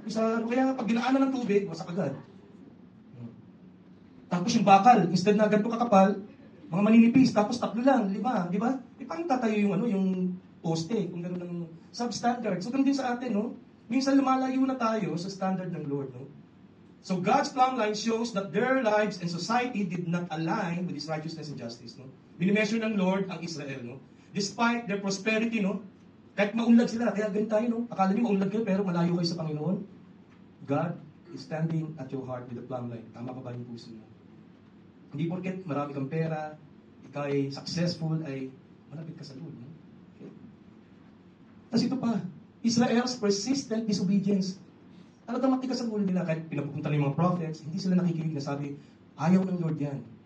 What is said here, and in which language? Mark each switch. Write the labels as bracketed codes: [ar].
[tl] Kaya pag dinaanan ng tubig, wasak agad. Tapos yung bakal, instead na ganito kakapal, mga maninipis, tapos 3 lang, 5, di ba? Paano tatayo yung poste, kung gano'n ng substandard. So, ganun din sa atin, no? Minsan lumalayo na tayo sa standard ng Lord, no? [en] So, God's plumb line shows that their lives and society did not align with His righteousness and justice, no? [tl] Binimeasure ng Lord ang Israel, no? [en] Despite their prosperity, [tl] no? Kahit maunlad sila, kaya ganun tayo, no? Akala niyo maunlad kayo, pero malayo kayo sa Panginoon. [en] God is standing at your heart with the plumb line. [tl] Tama pa ba yung puso mo? Hindi porket marami kang pera, ikaw ay successful, ay malapit ka sa Lord, no? Tapos ito pa, Israel's persistent disobedience. Talagang matigas ang ulo nila kahit pinapupunta ng mga prophets, hindi sila nakikinig na sabi, ayaw ng Lord yan.